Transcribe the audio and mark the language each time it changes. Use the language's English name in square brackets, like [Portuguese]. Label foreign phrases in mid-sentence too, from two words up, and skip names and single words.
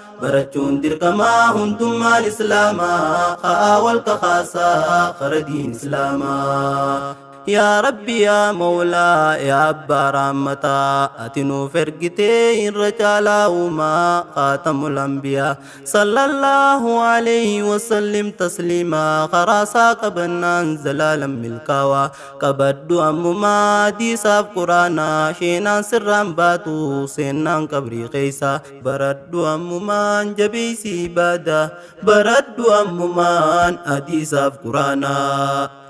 [Oromo] Barachuun dirqamaa hundummaan Islaamaa. Ka'aa wal kakaasaa kara diin Islaamaa. [Arabic] يا رب، يا مولى, [Oromo] yaa Abbaa Raammataa, ati nuuf ergitee irra caalaa uumaa, [Arabic] خاتم الأنبياء. صلى الله عليه وسلم تسليما, [Oromo] karaa isaa qabannaan zalaalam milkaawaa. Qabadhu ammumaa hadiisaaf Quraanaa, sheenaan sirraan baatu, seennaan qabrii keessa. Baradhu ammumaan jabeessi ibaada, baradhu ammumaan hadiisaaf Quraanaa.